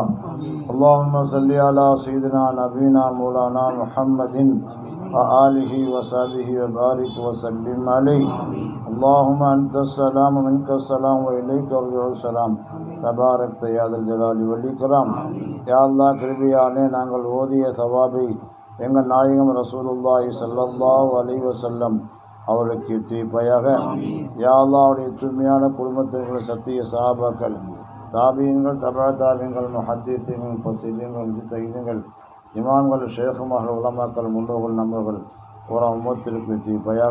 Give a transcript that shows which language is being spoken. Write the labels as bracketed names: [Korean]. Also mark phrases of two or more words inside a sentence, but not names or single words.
[Arabic] اللهم صل على سيدنا نبينا مولانا محمد وآله وصحبه وبارك وسلم عليه. اللهم أنت السلام منك السلام وإليك يرجع السلام تبارك يا ذا الجلال والإكرام. [Tamil] யா அல்லாஹ் கிருபையாலே நாங்கள் ஓதிய சவாபை எங்கள் நாயகம் ரசூலுல்லாஹி [Arabic] صلى الله عليه وسلم [Tamil] அவருக்கு தீர்ப்பாயாக. யா அல்லாஹ் அவருடைய தூய்மையான குடும்பத்தினர்கள், சத்திய சஹாபாக்கள், தாபியங்கள், தபா தாபியங்கள், முஹத்தீஸீன்கள், முஃபஸ்ஸிரீன்கள், முஜ்தஹீதீன்கள், இமாம்கள், ஷேகுமார்கள், உலமாக்கள், முன்னோர்கள், நண்பர்கள் ஒரு உம்மத்திற்கு தீர்ப்பாயாக.